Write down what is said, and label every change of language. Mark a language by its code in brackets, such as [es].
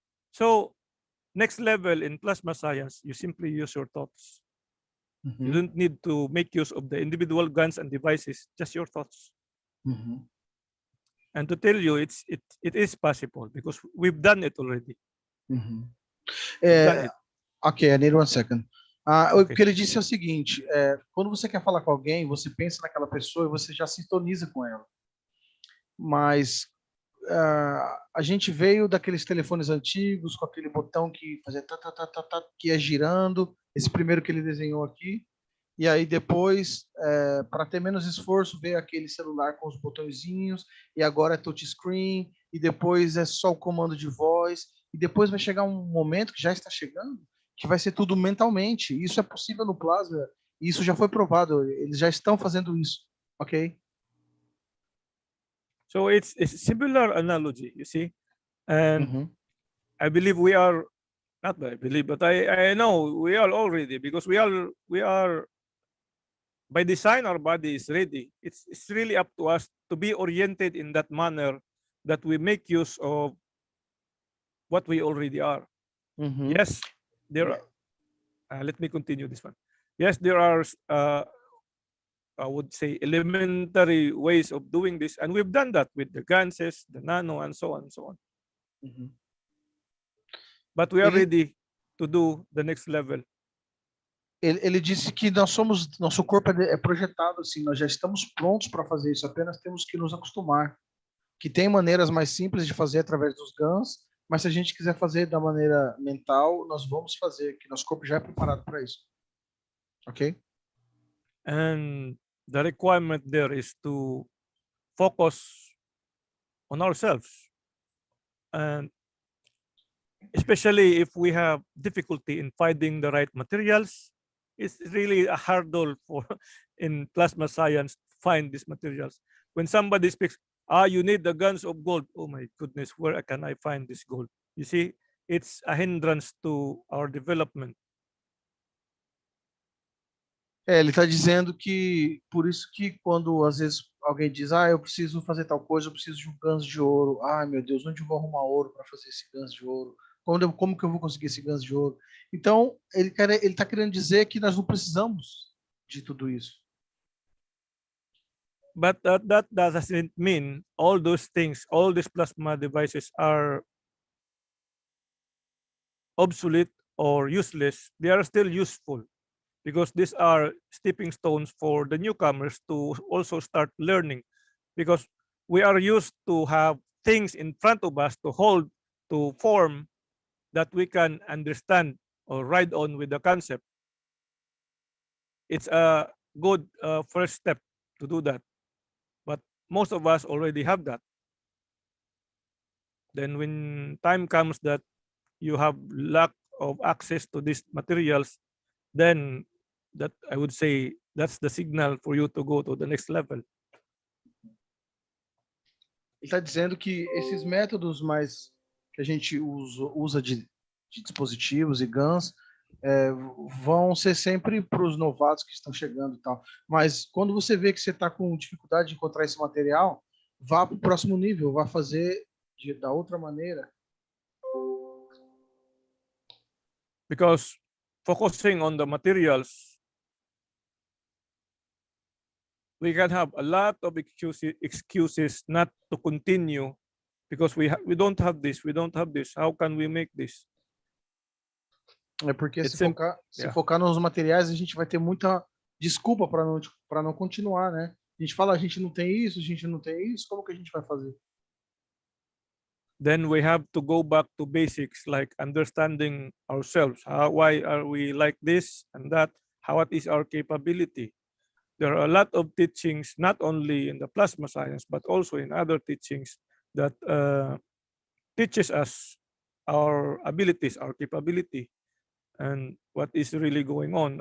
[en] So next level in plasma science, you simply use your thoughts. You don't need to make use of the individual guns and devices, just your thoughts. And to tell you, it is possible because we've done it already. Ok, I need 1 second. [pt] O que ele disse é o seguinte, quando você quer falar com alguém, você pensa naquela pessoa e você já sintoniza com ela. Mas a gente veio daqueles telefones antigos, com aquele botão que fazia que ia girando, esse primeiro que ele desenhou aqui, e aí depois, para ter menos esforço, veio aquele celular com os botõezinhos, e agora é touchscreen, e depois é só o comando de voz, e depois vai chegar um momento, que já está chegando, que vai ser tudo mentalmente. Isso é possível no plasma, e isso já foi provado, eles já estão fazendo isso, ok? [en] So it's a similar analogy, you see, and I believe we are, not that I believe, but I know we are already, because we are by design, our body is ready. It's really up to us to be oriented in that manner that we make use of what we already are. Yes, there are, let me continue this one. Yes, there are I would say elementary ways of doing this, and we've done that with the ganses, the nano, and so on and so on. But we are ready to do the next level. [pt] Ele disse que nosso corpo é projetado assim, nós já estamos prontos para fazer isso, apenas temos que nos acostumar. Que tem maneiras mais simples de fazer através dos GANs, mas se a gente quiser fazer da maneira mental, nós vamos fazer, que nosso corpo já é preparado para isso. Ok? [en] And the requirement there is to focus on ourselves, and especially if we have difficulty in finding the right materials. It's really a hurdle for in plasma science to find these materials. When somebody speaks, you need the guns of gold. Oh my goodness, where can I find this gold? You see, it's a hindrance to our development. [pt] Ele está dizendo que, por isso que quando às vezes alguém diz, eu preciso fazer tal coisa, eu preciso de um ganso de ouro. Meu Deus, onde eu vou arrumar ouro para fazer esse ganso de ouro? Como que eu vou conseguir esse ganso de ouro? Então, ele está querendo dizer que nós não precisamos de tudo isso. [en] But that doesn't mean all those things, all these plasma devices are obsolete or useless. They are still useful, because these are stepping stones for the newcomers to also start learning, because we are used to have things in front of us to hold, to form, that we can understand or ride on with the concept. It's a good first step to do that, but most of us already have that. Then when time comes that you have lack of access to these materials, then that I would say that's the signal for you to go to the next level. [pt] Ele está dizendo que esses métodos mais que a gente usa de dispositivos e GANs vão ser sempre para os novatos que estão chegando e tal. Mas quando você vê que você está com dificuldade de encontrar esse material, vá para o próximo nível, vá fazer da outra maneira. [en] Because focusing on the materials, we can have a lot of excuses not to continue, because we don't have this, we don't have this. How can we make this? [pt] É porque se focar nos materiais, a gente vai ter muita desculpa para não continuar, né? A gente fala, a gente não tem isso, como que a gente vai fazer? [en] then we have to go back to basics like understanding ourselves. Why are we like this and that? What is our capability? There are a lot of teachings, not only in the plasma science, but also in other teachings that teaches us our abilities, our capability, and what is really going on.